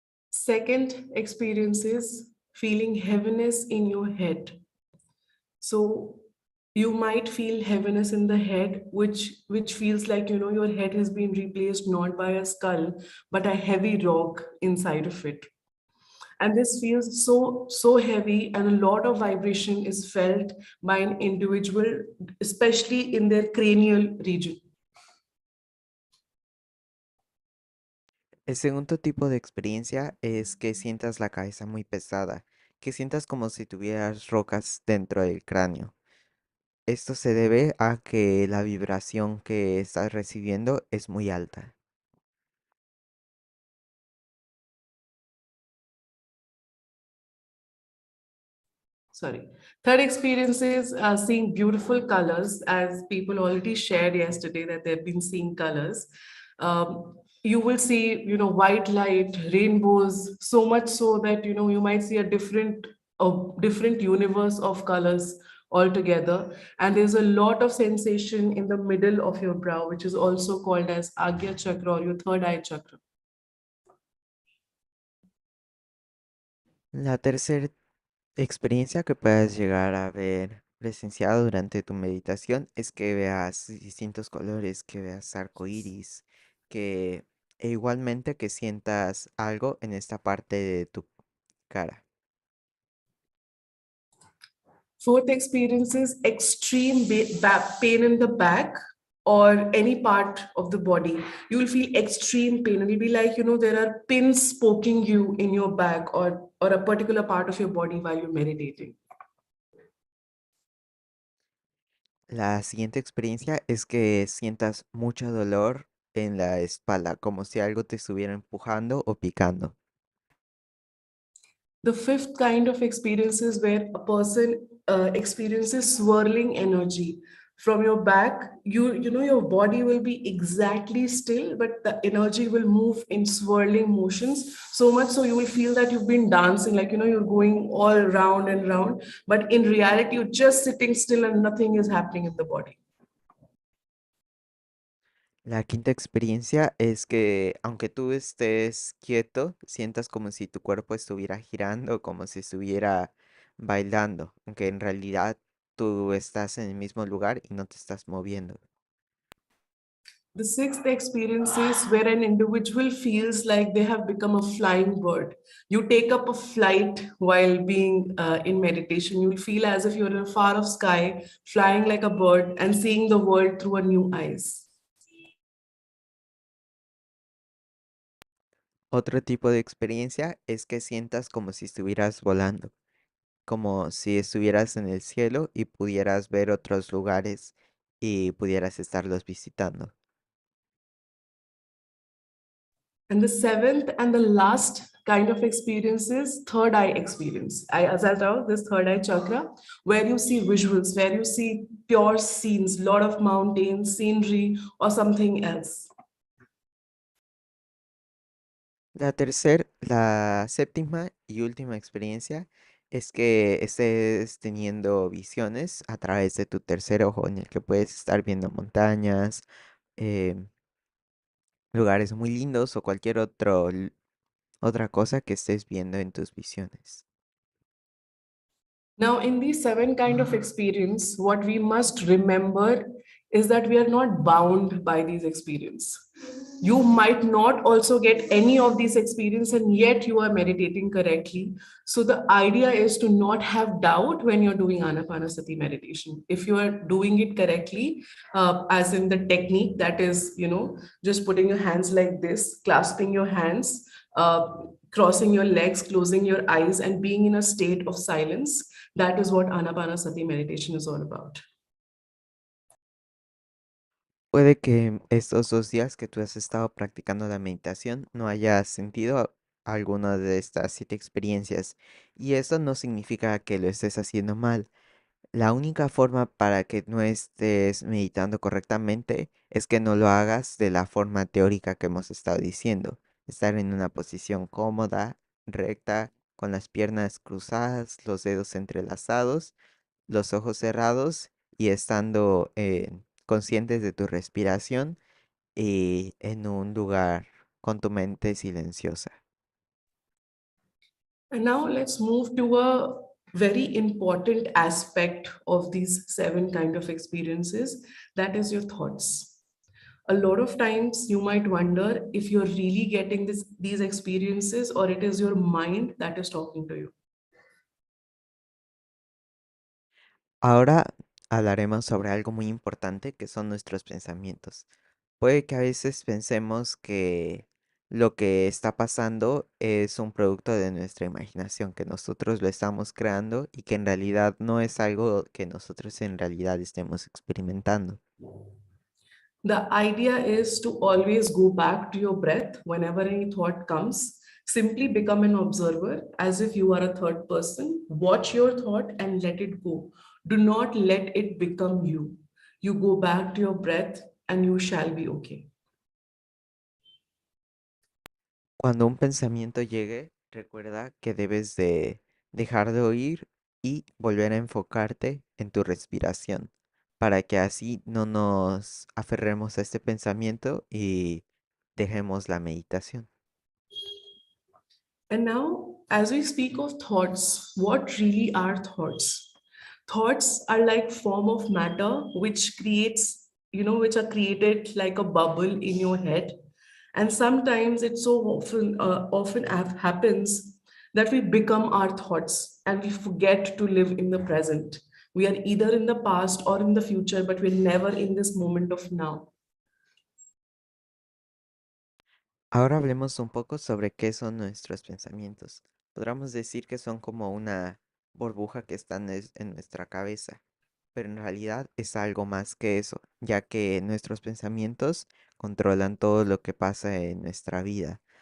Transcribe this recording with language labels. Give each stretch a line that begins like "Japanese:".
English: Second experience is feeling heaviness in your head. So you might feel heaviness in the head, which feels like your head has been replaced not by a skull, but a heavy rock inside of it. And this feels so heavy, and a lot of vibration is felt by an individual, especially in their cranial region.
Spanish: El segundo tipo de experiencia es que sientas la cabeza muy pesada, que sientas como si tuvieras rocas dentro del cráneo. Esto se debe a que la vibración que estás recibiendo es muy alta.
English: Sorry. Third experience is seeing beautiful colors, as people already shared yesterday that they've been seeing colors. You will see, white light, rainbows, so much so that you might see a different universe of colors altogether. And there's a lot of sensation in the middle of your brow, which is also called as Agya chakra or your third eye chakra.
Spanish: La tercera experiencia que puedas llegar a ver presenciado durante tu meditación es que veas distintos colores, que veas arco iris, que igualmente que sientas algo en esta parte de tu cara.
English: Fourth experience is extreme pain in the back or any part of the body. You will feel extreme pain. It will be like, there are pins poking you in your back or a particular part of your body while you're meditating.
Spanish: La siguiente experiencia es que sientas mucho dolor en la espalda, como si algo te estuviera empujando o picando.
English: The fifth kind of experience is where a person experiences swirling energy from your back. Your body will be exactly still, but the energy will move in swirling motions. So much so you will feel that you've been dancing, like you're going all round and round. But in reality, you're just sitting still and nothing is happening in the body.
Spanish: La quinta experiencia es que aunque tú estés quieto, sientas como si tu cuerpo estuviera girando, como si estuviera bailando, aunque en realidad tú estás en el mismo lugar y no te estás moviendo.
English: The sixth experience is where an individual feels like they have become a flying bird. You take up a flight while being in meditation. You'll feel as if you're in a far off sky, flying like a bird and seeing the world through a new eyes.
Spanish: Otro tipo de experiencia es que sientas como si estuvieras volando, como si estuvieras en el cielo y pudieras ver otros lugares y pudieras estarlos visitando.
English: And the seventh and the last kind of experience is third eye experience. As I told, this third eye chakra, where you see visuals, where you see pure scenes, lot of mountains, scenery, or something else.
Spanish: La séptima y última experiencia es que estés teniendo visiones a través de tu tercer ojo, en el que puedes estar viendo montañas, em, lugares muy lindos o cualquier otra cosa que estés viendo en tus visiones.
English: Now, in these seven kind of experience, what we must remember is that we are not bound by these experience. You might not also get any of these experience, and yet you are meditating correctly. So the idea is to not have doubt when you're doing anapanasati meditation. If you are doing it correctly, as in the technique that is, just putting your hands like this, clasping your hands, crossing your legs, closing your eyes, and being in a state of silence. That is what Anapanasati meditation is all about.
Spanish: Puede que estos 2 días que tú has estado practicando la meditación no hayas sentido alguna de estas 7 experiencias, y esto no significa que lo estés haciendo mal. La única forma para que no estés meditando correctamente es que no lo hagas de la forma teórica que hemos estado diciendo. estar en una posición cómoda, recta, con las piernas cruzadas, los dedos entrelazados, los ojos cerrados y estando conscientes de tu respiración y en un lugar con tu mente silenciosa.
English: And now let's move to a very important aspect of these seven kind of experiences, that is your thoughts. A lot of times you might wonder if you're really getting these experiences or it is your mind that is talking to you.
Spanish: Ahora hablaremos sobre algo muy importante que son nuestros pensamientos. Puede que a veces pensemos que lo que está pasando es un producto de nuestra imaginación, que nosotros lo estamos creando y que en realidad no es algo que nosotros en realidad estemos experimentando.
English: The idea is to always go back to your breath whenever any thought comes. Simply become an observer as if you are a third person. Watch your thought and let it go. Do not let it become you. You go back to your breath and you shall be okay.
Spanish: Cuando un pensamiento llegue, recuerda que debes de dejar de oír y volver a enfocarte en tu respiración, para que así no nos aferremos a este pensamiento y dejemos la meditación.
English: And now, as we speak of thoughts, what really are thoughts? Thoughts are like form of matter which creates, which are created like a bubble in your head. And sometimes it so often happens that we become our thoughts and we forget to live in the present. We are either in the past or in the future, but we're never in this moment of now.
Spanish: Ahora hablemos un poco sobre qué son nuestros pensamientos. Podríamos decir que son como una burbuja que está en nuestra cabeza, pero en realidad es algo más que eso, ya que nuestros pensamientos controlan todo lo que pasa en nuestra vida.